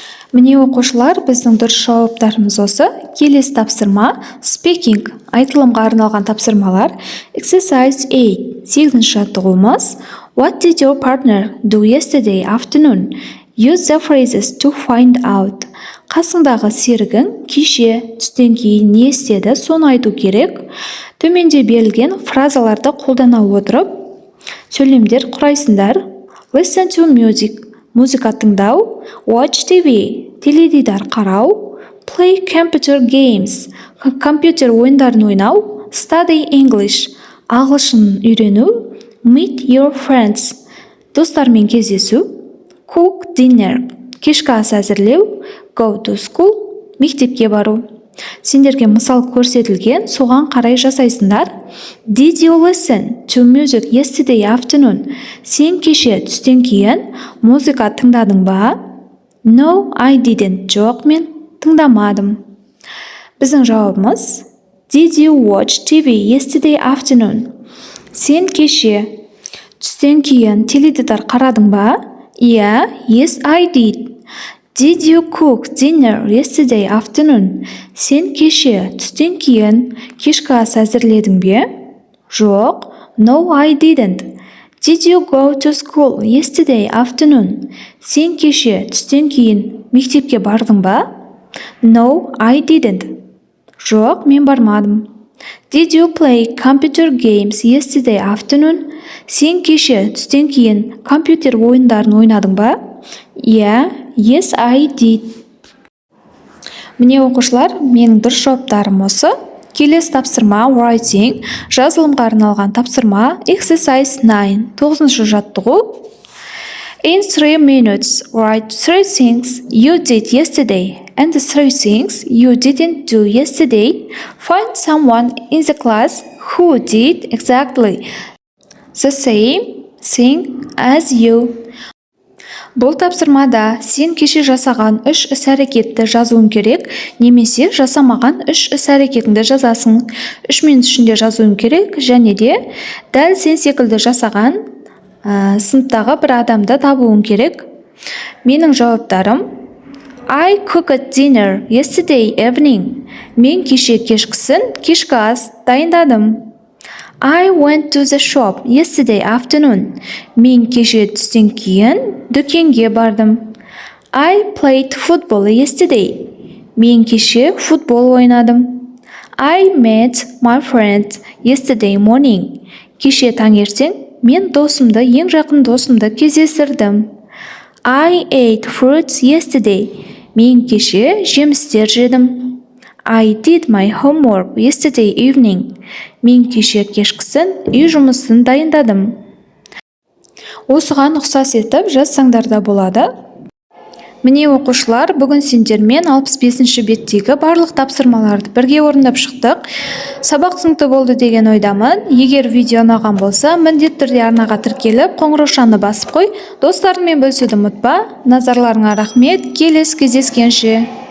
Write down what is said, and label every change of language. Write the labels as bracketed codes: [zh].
[kk] Міне оқушылар, біздің дұрыс жауаптарымыз осы. Келесі тапсырма speaking, айтылымға арналған тапсырмалар. [en] Exercise 8, [kk] 8-ші жаттығуымыз. [en] What did your partner do yesterday afternoon? Use the phrases to find out. [kk] Қасыңдағы серігің кеше түстен кейін не істеді, соны айту керек. Төменде берілген фразаларды қолдана отырып сөйлемдер құрайсыңдар. [en] Listen to music, [kk] музыка тыңдау. [en] Watch TV, [kk] теледидар қарау. [en] Play computer games, [kk] компьютер ойындарын ойнау. [en] Study English, [kk] ағылшын үйрену. [en] Meet your friends, [kk] достармен кездесу. [en] Cook dinner, [kk] кешкі ас әзірлеу. [en] Go to school, [kk] мектепке бару. Сендерге мысал көрсетілген, соған қарай жасайсыңдар. [en] Did you listen to music yesterday afternoon? [kk] Сен кеше түстен кейін музыка тыңдадың ба? [en] No, I didn't. [kk] Жоқ, мен тыңдамадым. Біздің жауабымыз [en] Did you watch TV yesterday afternoon? [kk] Сен кеше түстен кейін теледидар қарадың ба? [en] Yeah, yes, I did. Did you cook dinner yesterday afternoon? [kk] Сен кеше түстен кейін кешкі ас әзірледің бе? Жоқ. [en] No, I didn't. Did you go to school yesterday afternoon? [kk] Сен кеше түстен кейін мектепке бардың ба? [en] No, I didn't. [kk] Жоқ, мен бармадым. [en] Did you play computer games yesterday afternoon? [kk] Сен кеше түстен кейін компьютер ойындарын ойнадың ба? [en] Yeah, yes, I did. [kk] Міне оқушылар, менің дұрыс жауаптарым осы. Келесі тапсырма writing, жазылымға арналған тапсырма. [en] Exercise 9, [kk] 9-шы жаттығу. [en] In 3 minutes, write 3 things you did yesterday and 3 things you didn't do yesterday. Find someone in the class who did exactly the same thing as you. [kk] Бұл тапсырмада сен кеше жасаған 3 іс-әрекетті жазуың керек, немесе жасамаған 3 іс-әрекетіңді жазасың. 3 минут ішінде жазуың керек, және де дәл сен секілді жасаған сыныптағы бір адамды табуың керек. Менің жауаптарым: [en] I cooked dinner yesterday evening. [kk] Мен кеше кешкісін кешкі ас дайындадым. [en] I went to the shop yesterday afternoon. [kk] Мен кеше түстен кейін дүкенге бардым. [en] I played football yesterday. [kk] Мен кеше футбол ойнадым. [en] I met my friend yesterday morning. [kk] Кеше таңертең мен досымды, ең жақын досымды кездестірдім. [en] I ate fruits yesterday. [kk] Мен кеше жемістер жедім. [en] I did my homework yesterday evening. [kk] Мен кеше кешкісін үй жұмысын дайындадым. Осыған ұқсас етіп жазсаңдар да болады. Міне оқушылар, бүгін сендермен 65-ші беттегі барлық тапсырмаларды бірге орындап шықтық. Сабақ түсінікті болды деген ойдамын. Егер видео ұнаған болса, міндетті түрде арнаға тіркеліп, қоңыраушаны басып қой. Достарыңмен бөлісуді ұмытпа. Назарларыңа рахмет. Келесі кездескенше.